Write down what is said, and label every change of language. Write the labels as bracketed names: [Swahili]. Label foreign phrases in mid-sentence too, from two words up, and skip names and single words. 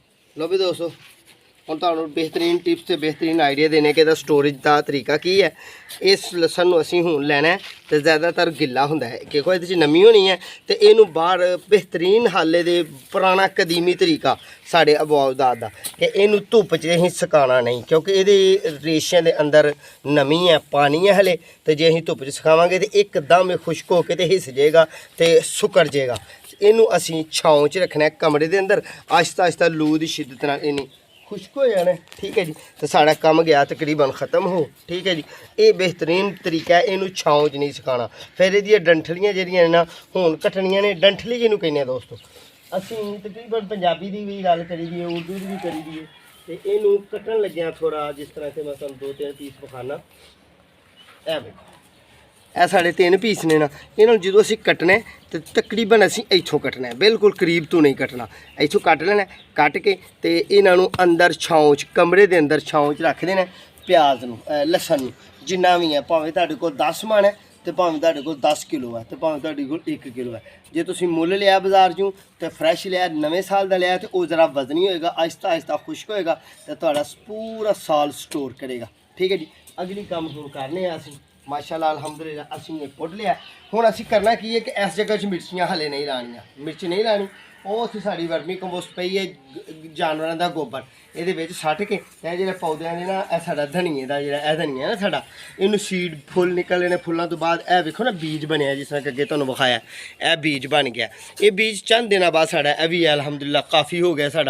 [Punjabi] ਲੋ ਭੀ ਦੋਸਤੋਂ ਹੁਣ ਤੁਹਾਨੂੰ ਬਿਹਤਰੀਨ ਟਿਪਸ ਤੇ ਬਿਹਤਰੀਨ ਆਈਡੀਆ ਦੇਣੇ ਕਿ ਇਹਦਾ ਸਟੋਰੇਜ ਦਾ ਤਰੀਕਾ ਕੀ ਹੈ। ਇਸ ਲਸਣ ਨੂੰ ਅਸੀਂ ਹੁਣ ਲੈਣਾ ਤੇ ਜ਼ਿਆਦਾਤਰ ਗਿੱਲਾ ਹੁੰਦਾ ਹੈ ਕਿਉਂਕਿ ਇਹਦੇ 'ਚ ਨਮੀ ਹੋਣੀ ਹੈ ਤੇ ਇਹਨੂੰ ਬਾਹਰ ਬਿਹਤਰੀਨ ਹਾਲੇ ਦੇ ਪੁਰਾਣਾ ਕਦੀਮੀ ਤਰੀਕਾ ਸਾਡੇ ਅਬਵਾਦਾਦ ਦਾ ਕਿ ਇਹਨੂੰ ਧੁੱਪ 'ਚ ਅਸੀਂ ਸੁਕਾਉਣਾ ਨਹੀਂ ਕਿਉਂਕਿ ਇਹਦੇ ਰੇਸ਼ਿਆਂ ਦੇ ਅੰਦਰ ਨਮੀ ਹੈ, ਪਾਣੀ ਹੈ ਹਲੇ, ਤੇ ਜੇ ਅਸੀਂ ਧੁੱਪ 'ਚ ਸੁਕਾਵਾਂਗੇ ਤੇ ਇੱਕਦਮ ਇਹ ਖੁਸ਼ਕ ਹੋ ਕੇ ਤੇ ਹਿੱਸ ਜਾਏਗਾ ਤੇ ਸੁੱਕੜ ਜਾਏਗਾ। ਇਹਨੂੰ ਅਸੀਂ ਛਾਂ 'ਚ ਰੱਖਣਾ ਕਮਰੇ ਦੇ ਅੰਦਰ। ਆਹਿਸਤਾ ਆਹਿਸਤਾ ਲੂ ਦੀ ਸ਼ਿੱਦਤ ਨਾਲ ਇਹਨੂੰ ਖੁਸ਼ਕ ਹੋ ਜਾਣਾ, ਠੀਕ ਹੈ ਜੀ। ਤੋ ਸਾਡਾ ਕੰਮ ਗਿਆ ਤਕਰੀਬਨ ਖ਼ਤਮ ਹੋ, ਠੀਕ ਹੈ ਜੀ। [Urdu] یہ بہترین طریقہ ہے, [Punjabi] ਇਹਨੂੰ ਛਾਂ 'ਚ ਨਹੀਂ ਸੁਕਾਣਾ। ਫਿਰ ਯੇ ਡੰਠਲੀਆਂ ਜਿਹੜੀਆਂ ਨਾ ਹੁਣ ਕੱਟਣੀਆਂ ਨੇ, ਡੰਠਲੀ ਜਿਹਨੂੰ ਕਹਿਣੇ ਦੋਸਤੋਂ ਅਸੀਂ ਤਕਰੀਬਨ ਪੰਜਾਬੀ ਦੀ ਭੀ ਗੱਲ ਕਰੀ ਦੀ ਹੈ, ਉਰਦੂ ਦੀ ਭੀ ਕਰੀ ਦੀ ਹੈ। ਤੋ ਇਹਨੂੰ ਕੱਟਣ ਲੱਗਿਆ ਥੋੜ੍ਹਾ ਜਿਸ ਤਰ੍ਹਾਂ ਸੇ ਮੈਂ ਤੁਹਾਨੂੰ 2-3 ਪੀਸ ਵਿਖਾਣਾ। ਏ ਵੇਖੋ ਇਹ ਸਾਡੇ 3 ਪੀਸ ਨੇ ਨਾ, ਇਹਨਾਂ ਨੂੰ ਜਦੋਂ ਅਸੀਂ ਕੱਟਣਾ ਤੇ ਤਕਰੀਬਨ ਅਸੀਂ ਇੱਥੋਂ ਕੱਟਣਾ, ਬਿਲਕੁਲ ਕਰੀਬ ਤੋਂ ਨਹੀਂ ਕੱਟਣਾ। ਇੱਥੋਂ ਕੱਟ ਲੈਣਾ, ਕੱਟ ਕੇ ਤੇ ਇਹਨਾਂ ਨੂੰ ਅੰਦਰ ਛਾਂ 'ਚ ਕਮਰੇ ਦੇ ਅੰਦਰ ਛਾਂ 'ਚ ਰੱਖ ਦੇਣਾ। ਪਿਆਜ਼ ਨੂੰ ਲਸਣ ਨੂੰ ਜਿੰਨਾ ਵੀ ਹੈ, ਭਾਵੇਂ ਤੁਹਾਡੇ ਕੋਲ 10 ਮਣ ਹੈ ਤੇ ਭਾਵੇਂ ਤੁਹਾਡੇ ਕੋਲ 10 ਕਿਲੋ ਹੈ ਤੇ ਭਾਵੇਂ ਤੁਹਾਡੇ ਕੋਲ 1 ਕਿਲੋ ਹੈ। ਜੇ ਤੁਸੀਂ ਮੁੱਲ ਲਿਆ ਬਾਜ਼ਾਰ 'ਚੋਂ ਤੇ ਫਰੈਸ਼ ਲਿਆ, ਨਵੇਂ ਸਾਲ ਦਾ ਲਿਆ ਤੇ ਉਹ ਜ਼ਰਾ ਵਜ਼ਨੀ ਹੋਏਗਾ, ਆਹਿਸਤਾ ਆਹਿਸਤਾ ਖੁਸ਼ਕ ਹੋਏਗਾ ਤੇ ਤੁਹਾਡਾ ਪੂਰਾ ਸਾਲ ਸਟੋਰ ਕਰੇਗਾ, ਠੀਕ ਹੈ ਜੀ। ਅਗਲੀ ਕੰਮ ਹੁਣ ਕਰਨੇ ਆ ਅਸੀਂ [Arabic] ما شاء الله الحمد لله [Punjabi] ਅਸੀਂ ਯੇ ਪੁੱਟ ਲਿਆ। ਹੁਣ ਅਸੀਂ ਕਰਨਾ ਕੀ ਹੈ ਕਿ ਇਸ ਜਗ੍ਹਾ 'ਚ ਮਿਰਚੀਆਂ ਹਲੇ ਨਹੀਂ ਲਾਣੀਆਂ, ਮਿਰਚ ਨਹੀਂ ਲਾਣੀ। ਉਹ ਉੱਥੇ ਸਾਡੀ ਵਰਮੀ ਕੰਪੋਸਟ ਪਈ ਹੈ ਜਾਨਵਰਾਂ ਦਾ ਗੋਬਰ, ਇਹਦੇ ਵਿੱਚ ਸੱਟ ਕੇ ਇਹ ਜਿਹੜੇ ਪੌਦਿਆਂ ਦੇ ਨਾ ਇਹ ਸਾਡਾ ਧਨੀਏ ਦਾ ਜਿਹੜਾ ਇਹ ਧਨੀਆ ਨਾ ਸਾਡਾ, ਇਹਨੂੰ ਸੀਡ ਫੁੱਲ ਨਿਕਲਣੇ ਨੇ। ਫੁੱਲਾਂ ਤੋਂ ਬਾਅਦ ਇਹ ਵੇਖੋ ਨਾ ਬੀਜ ਬਣਿਆ, ਜਿਸ ਤਰ੍ਹਾਂ ਕਿ ਅੱਗੇ ਤੁਹਾਨੂੰ ਵਿਖਾਇਆ ਇਹ ਬੀਜ ਬਣ ਗਿਆ। ਇਹ ਬੀਜ ਚੰਦ ਦਿਨਾਂ ਬਾਅਦ ਸਾਡਾ ਇਹ ਵੀ ਅਲਹਮਦੁਲਿਲਾ ਕਾਫੀ ਹੋ ਗਿਆ ਸਾਡਾ।